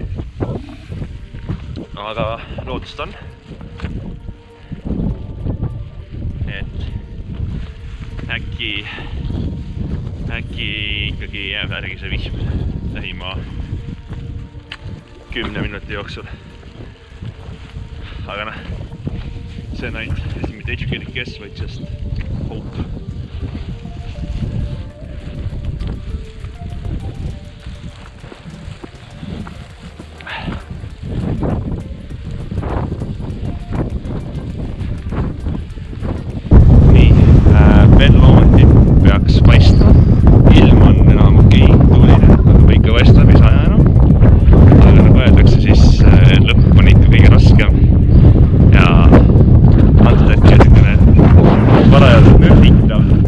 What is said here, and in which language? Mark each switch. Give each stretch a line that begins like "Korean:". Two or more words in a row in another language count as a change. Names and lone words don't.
Estonian: Aga lootust on, et äkki ikkagi jääb järgi see vihm lähima 10 minuti jooksul. Aga noh, see on ainult mitte
English: educated guess,
Estonian: vaid
English: just hope.
Estonian: Ben Lomond peaks paistma, ilm on enam okei, tuuline, aga ikka vast läbi saja enam. Aga nagu öeldakse, siis lõpp on ikka kõige raskem ja antud hetkel selline parajalt nörditav.